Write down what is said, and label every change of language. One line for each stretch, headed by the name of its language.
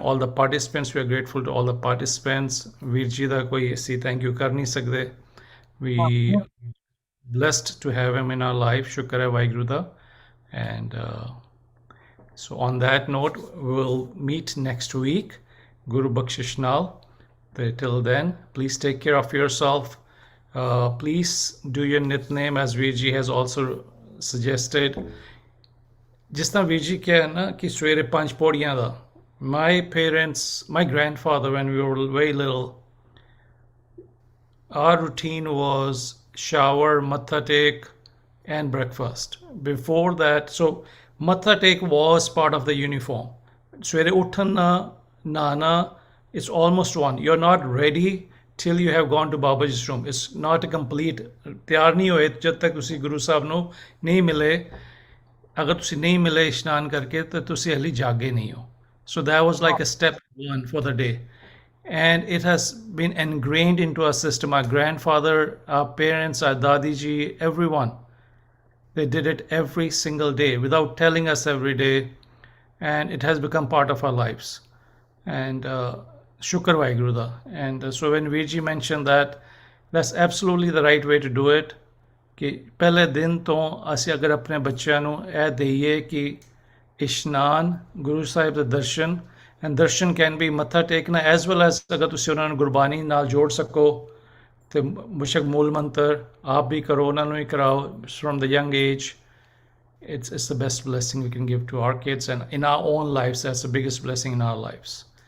English: All the participants, we are grateful to all the participants.
Punjabi: Veerji ਦਾ ਕੋਈ ਅਸੀਂ
English: thank you
Punjabi: ਕਰ ਨਹੀਂ ਸਕਦੇ।
English: We blessed to have him in our life.
Punjabi: Shukar hai Vaheguru da.
English: And so on that note, we'll meet next week. Guru Bakshish Nal. Till then, please take care of yourself. Please do your Nitnem as Veerji has also suggested.
Hindi: जिस तरह Veerji किया है ना कि सवेरे 5 पौड़ियाँ दा.
English: My parents, my grandfather, when we were very little, our routine was shower, matha take, and breakfast. Before that, so matha take was part of the uniform.
Punjabi: Swere uthana, nana,
English: it's almost one. You're not ready till you have gone to Babaji's room. It's not a complete.
Punjabi: ਤਿਆਰ ਨਹੀਂ ਹੋਏ ਜਦ ਤੱਕ ਤੁਸੀਂ ਗੁਰੂ ਸਾਹਿਬ ਨੂੰ ਨਹੀਂ ਮਿਲੇ। ਅਗਰ ਤੁਸੀਂ ਨਹੀਂ ਮਿਲੇ ਇਸ਼ਨਾਨ ਕਰਕੇ ਤਾਂ ਤੁਸੀਂ ਹਲੀ ਜਾਗੇ ਨਹੀਂ ਹੋ।
English: So that was like a step one for the day. And it has been ingrained into our system. Our grandfather, our parents, our Dadi ji, everyone, they did it every single day without telling us every day. And it has become part of our lives. And
Punjabi: Shukar Vaheguru da.
English: And so when Veerji mentioned that, that's absolutely the right way to do it.
Hindi: कि पहले दिन तो
Punjabi: ਅਸੀਂ ਅਗਰ ਆਪਣੇ ਬੱਚਿਆਂ ਨੂੰ ਇਹ ਦਈਏ ਕਿ ਇਸ਼ਨਾਨ, ਗੁਰੂ ਸਾਹਿਬ ਦੇ ਦਰਸ਼ਨ,
English: and darshan can be matha tekna as well as
Punjabi: ਅਗਰ ਤੁਸੀਂ ਉਹਨਾਂ ਨੂੰ ਗੁਰਬਾਣੀ ਨਾਲ ਜੋੜ ਸਕੋ ਤੇ ਬੇਸ਼ੱਕ ਮੂਲ ਮੰਤਰ ਆਪ ਵੀ ਕਰੋ, ਉਹਨਾਂ ਨੂੰ ਹੀ ਕਰਾਓ
English: from the young age, it's the best blessing we can give to our kids, and in our own lives, that's the biggest blessing in our lives.